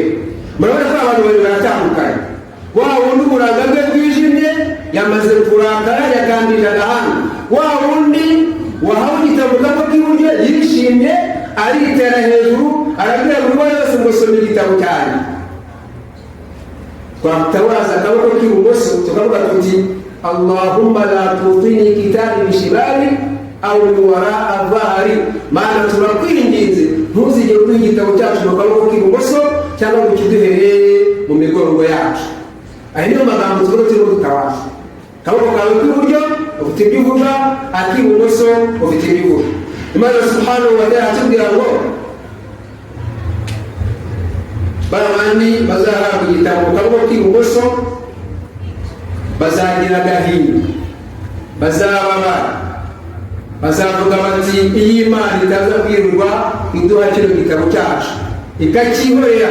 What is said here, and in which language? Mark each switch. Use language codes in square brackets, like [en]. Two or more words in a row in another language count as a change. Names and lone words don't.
[rw] Murabona ko abantu babiri baratandukanye. Wa wundi uburanga bwe bwijimye yamaze kurakara yakambira agahanga, wa wundi wahawe igitabo mu kaboko k'iburyo yishimye aritera hejuru arabwira buri wese ngo some igitabo cyanjye. Twatawaza akaboko k'ibumoso tukavuga tuti [ar] Allahumma la tutini kitabi bishibali au wara'a dhahri, [rw] maana turakwinginze ntuzigere uduha igitabo cyacu mu kaboko k'ibumoso cyangwa ngo kiduhereye mu migongo yacu. Aya niyo magambo tuvuga turimo dutawaza. Akaboko kawe k'iburyo ufite ibyo uvuga, ak'ibumoso ufite ibyo uvuga. Imana [ar] subhanahu wa ta'ala [rw] atubwira ngo babandi bazahabwa igitabo mu kaboko k'ibumoso bazagira agahinda, bazababara, bazavuga bati iyi Imana itaza kwirirwa iduha kino gitabo cyacu ikakihorera.